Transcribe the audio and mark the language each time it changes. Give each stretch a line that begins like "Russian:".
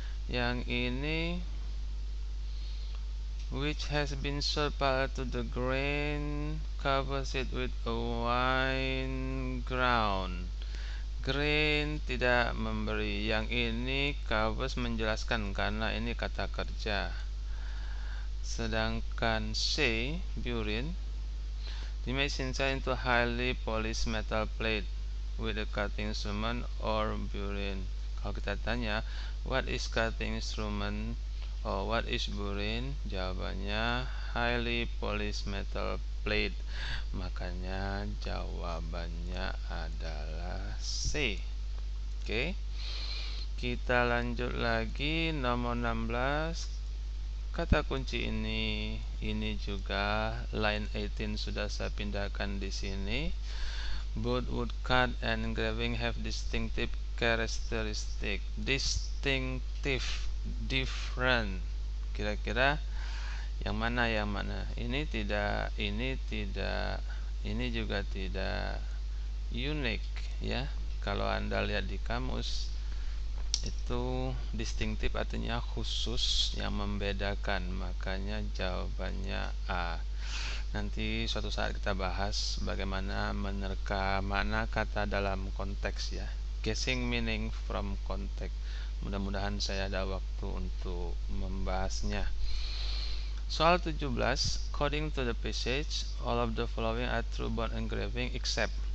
Indonesian: Yang ini
English: which has been sold parallel to the grain, covers it with a wine ground.
Indonesian: Grain tidak memberi. Yang ini covers menjelaskan karena ini kata kerja. Sedangkan
English: C, burin, image inside into highly polished metal plate with a cutting instrument or burin.
Indonesian: Kalau kita tanya
English: what is cutting instrument or what is burin,
Indonesian: jawabannya
English: highly polished metal plate.
Indonesian: Makanya jawabannya adalah C. Oke. Kita lanjut lagi nomor 16. Kata kunci ini juga line 18 sudah saya pindahkan di sini.
English: Both woodcut and engraving have distinctive characteristic. Distinctive, different.
Indonesian: Kira-kira yang mana? Ini tidak, ini juga tidak unik ya. Kalau Anda lihat di kamus, itu distinctive artinya khusus, yang membedakan. Makanya jawabannya A. Nanti suatu saat kita bahas bagaimana menerka makna kata dalam konteks ya.
English: Guessing meaning from context.
Indonesian: Mudah-mudahan saya ada waktu untuk membahasnya. Soal 17.
English: According to the passage, all of the following are true about engraving except.